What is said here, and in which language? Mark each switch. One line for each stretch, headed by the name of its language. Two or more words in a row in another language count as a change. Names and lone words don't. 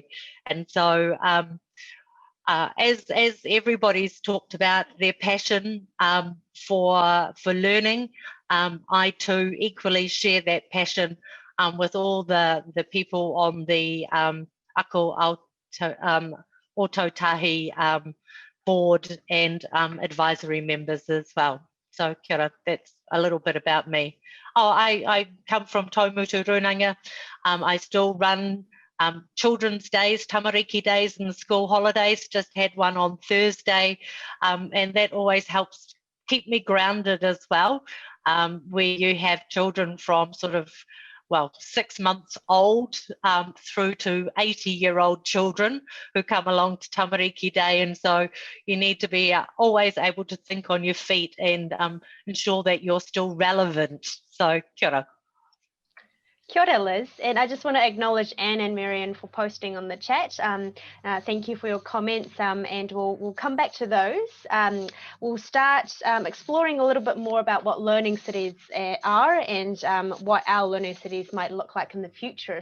English: And so as everybody's talked about their passion for learning, I too equally share that passion with all the people on the Ako Ōtautahi board and advisory members as well. So
Māori: kia ora,
English: that's a little bit about me. Oh, I come from Taumutu Runanga. I still run children's days, tamariki days in the school holidays. Just had one on Thursday, and that always helps keep me grounded as well, where you have children from sort of, well, 6 months old through to 80-year-old children who come along to tamariki day, and so you need to be always able to think on your feet and ensure that you're still relevant. So
Māori: kia ora. Kia ora,
English: Liz, and I just want to acknowledge Anne and Marion for posting on the chat. Thank you for your comments, and we'll come back to those. We'll start exploring a little bit more about what learning cities are and what our learning cities might look like in the future.